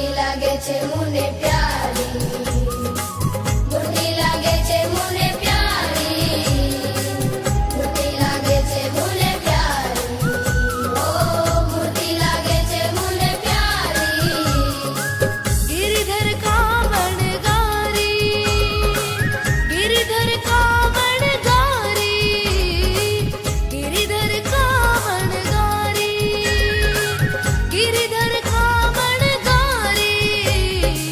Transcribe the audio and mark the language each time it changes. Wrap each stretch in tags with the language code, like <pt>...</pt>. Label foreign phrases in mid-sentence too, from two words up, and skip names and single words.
<gu>લાગે છે મને પ્યારી, મૂર્તિ લાગે છે મને પ્યારી, મૂર્તિ લાગે છે મને પ્યારી, ઓ મૂર્તિ લાગે છે મને પ્યારી.</gu> <hi>गिरिधर कावड़ गारी, गिरिधर कावड़ गारी, गिरिधर कावड़ गारी, गिरिधर कावड़ गारी.</hi>